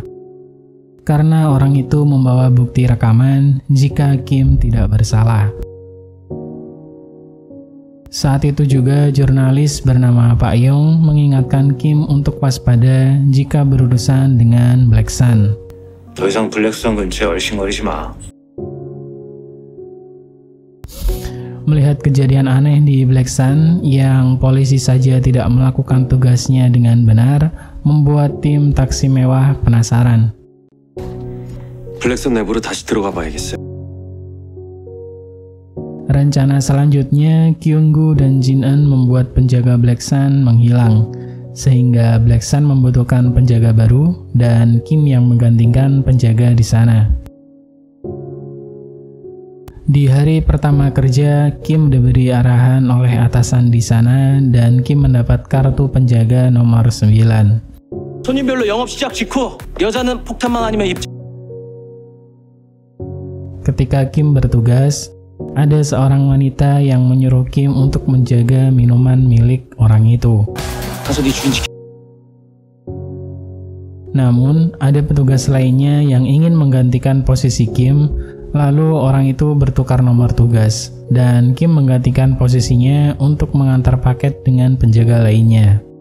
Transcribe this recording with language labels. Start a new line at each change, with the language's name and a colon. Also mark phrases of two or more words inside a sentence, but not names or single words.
Indonesian: Karena orang itu membawa bukti rekaman jika Kim tidak bersalah. Saat itu juga jurnalis bernama Pak Yong mengingatkan Kim untuk waspada jika berurusan dengan Black Sun.
Korean: 더 이상 블랙선 근처에 얼씬거리지 마.
Indonesian: Melihat kejadian aneh di Black Sun yang polisi saja tidak melakukan tugasnya dengan benar, membuat tim taksi mewah penasaran.
Korean: 블랙선 내부로 다시 들어가 봐야겠어요.
Indonesian: Rencana selanjutnya, Kyung-gu dan Jin-eun membuat penjaga Black Sun menghilang, sehingga Black Sun membutuhkan penjaga baru dan Kim yang menggantikan penjaga di sana. Di hari pertama kerja, Kim diberi arahan oleh atasan di sana dan Kim mendapat kartu penjaga nomor 9.
Korean: 손님별로 영업 시작 직후 여자는 폭탄만 아니면 입.
Indonesian: Ketika Kim bertugas, ada seorang wanita yang menyuruh Kim untuk menjaga minuman milik orang itu. Namun, ada petugas lainnya yang ingin menggantikan posisi Kim, lalu orang itu bertukar nomor tugas, dan Kim menggantikan posisinya untuk mengantar paket dengan penjaga lainnya.